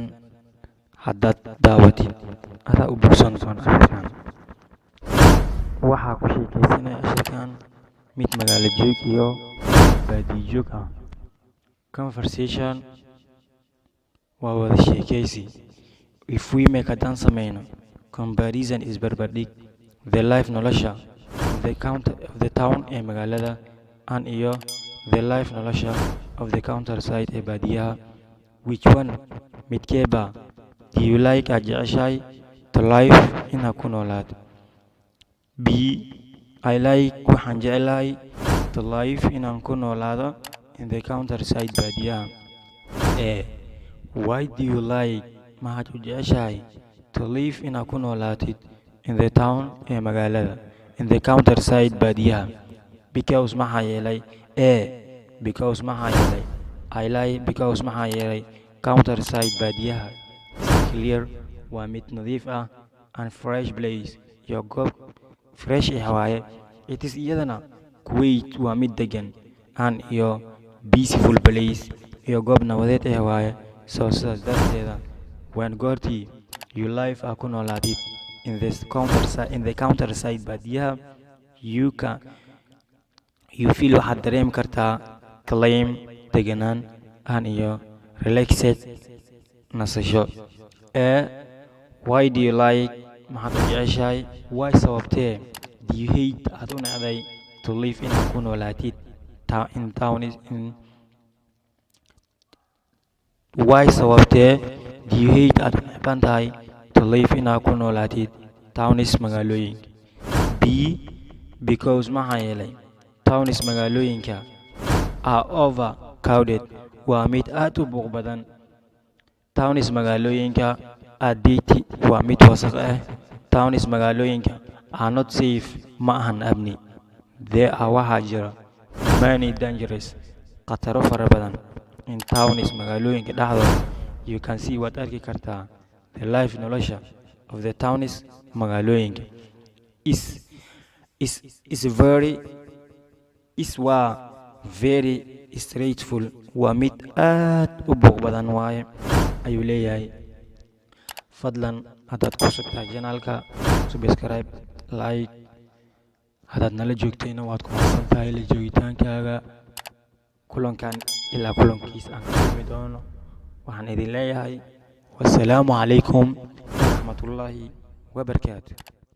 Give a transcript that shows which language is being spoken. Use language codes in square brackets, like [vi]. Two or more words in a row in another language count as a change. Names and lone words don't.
[so] Haddaad daawatid adaa u bogsan doona casharkan. Waxaa ku sheekaysanaya casharkan mid magaalo joog iyo baadiyo joog ah. Conversation waa wada sheekaysi. [en] If we make [so] haddaan sameyno [en] comparison is barbardhig the life nolosha of the town [so] ee magaalada [en] and iyo the life nolosha of the countryside [so] ee baadiyaha. [en] Which one midkeeba do you like [so] aad jeceshahay [en] to life [so] inaad ku noolaato? [en] B. I like [so] waxaan jecelahay [en] to life [so] inaan ku noolaado [en] in the countryside baadiyaha. A. Why do you like [so] maxaad u jeceshahay [en] to live [so] inaad ku noolaatid [en] in the town [so] ee magaalada [en] in the countryside baadiyaha? [so] Because maxaa yeelay. A. Because maxaa yeelay. [en] I like because [so] maxaa yeelay countryside baadiyaha [en] is clear [so] waa mid nadiif ah [en] and fresh place [so] iyo goob fresh waaye. [en] It is [so] iyadana quiet waa mid degan and iyo [en] peaceful place [so] iyo goob nabadeed waaye. [en] So [so] sidaas darteeda [en] when goortii you life [so] ku noolaatid [en] in the countryside baadiyaha you feel [so] waxaad dareemi kartaa [en] calm deganaan and iyo relaxed nasasho. Why do you like [so] maxaad u jeceshahay. [en] Why sababtee do you hate [so] aad u necday [en] to live [so] inaad ku noolaatid [en] in town in why sababtee do you hate [so] aad u necban tahay [en] to live [so] inaad ku noolaatid [en] towns magaalooyinka. B. [so] Because maxaa yeelay towns magaalooyinka [en] are overcrowded [so] waa mid aad u buuq badan. Towns magaalooyinka [en] are dirty [so] waa mid wasakh ah. Towns magaalooyinka [en] are not safe [so] ma ahan amni. [en] There are [so] waxaa jira [en] many dangerous [so] khataro fara badan [en] in towns [so] magaalooyinka dhexdooda. [en] You can see [so] waad arki kartaa [en] the life [so] nolosha [en] of the towns [so] magaalooyinka waa [en] very stressful [so] waa mid aad u buuq badan waaye ayuu leeyahay. Fadlan haddaad ku subtahay janaalka subscribe like haddaad nala joogtayna waad ku mahadsan tahay la joogitaankaaga. kulankan ilaa kulankiisa aan ka kulmi doono waxaan idin leeyahay wassalaamu calaykum waraxmatullaahi wabarakaatu.